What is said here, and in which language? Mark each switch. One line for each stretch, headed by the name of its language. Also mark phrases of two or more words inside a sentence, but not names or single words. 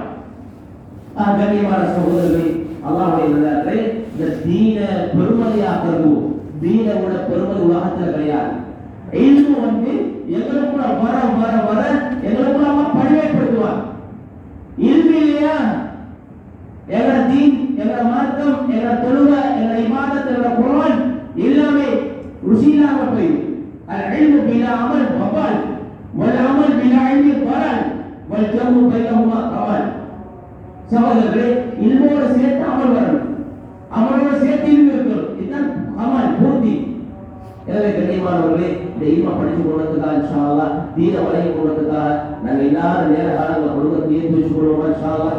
Tamil: கண்ணியமான சகோதரர்கள், அல்லாஹ்வுடைய இந்த தீன பெருமதியாகிறது, தீனோட பெருமதி உலகத்தில் கிடையாது. இல்மு எங்களுக்குள்ள வர வர வர எங்களுக்குள்ள அல்லாஹ் பரிவேற்படுத்துவார். இல்மு இல்லையா, எங்களோட தீன், எங்களோட மார்க்கம், எங்களோட தொழுகை, எங்களோட இபாதத், எங்களோட குர்ஆன் எல்லாமே ருசி இல்லாம போயிடும்.
Arabic: العلم بلا عمل وبال والعمل بلا علم ضلال والجمع بينهما ضلال.
Tamil: சகோதரர்களே, இல்மோட சேர்த்து அமல் வரணும், அமலோட சேர்த்து இல்மு இருக்கணும். இதுதான் அமல் பூர்த்தி. எனவே கண்ணியமானவர்களே, இந்த இல்ம படிச்சு கொண்டதுக்காக
Arabic: إن شاء الله,
Tamil: தீன வழங்கி கொண்டதுக்காக நாங்கள் எல்லாரும் நேர காலங்களை கொடுக்க ஏற்றி கொள்வோம்
Arabic: إن شاء الله.